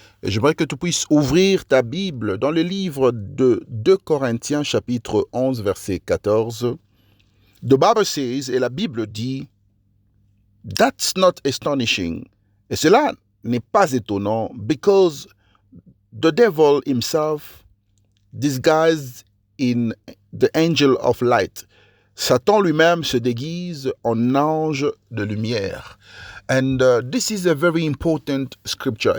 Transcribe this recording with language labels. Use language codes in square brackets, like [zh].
[fr] Et j'aimerais que tu puisses ouvrir ta Bible dans le livre de 2 Corinthiens chapitre 11 verset 14. [en] The Bible says, [fr] et la Bible dit, [en] that's not astonishing. [fr] Et cela n'est pas étonnant, [en] because the devil himself disguised in the angel of light. [fr] Satan lui-même se déguise en ange de lumière. [en] And this is a very important scripture.